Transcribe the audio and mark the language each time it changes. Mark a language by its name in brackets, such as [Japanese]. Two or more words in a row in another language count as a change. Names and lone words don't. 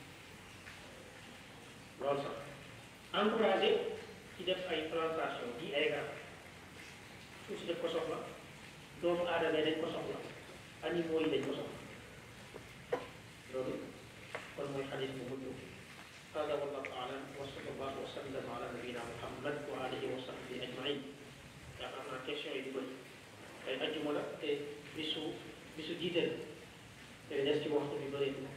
[Wolof] loolu sax encouragé ci def ay plantation ji ay garab suuf si def ko soxla doomu aadama yi dañ ko soxla animaux yi dañ ko soxla loolu kon mooy xadis bu mujj [Arabic] هذا والله اعلم وصلى الله وسلم على نبينا محمد واله وصحبه اجمعين [Wolof] yaakaar naa question yi di bëri ay ajjuma la te bisu jiital te des ci waxtu bi bëri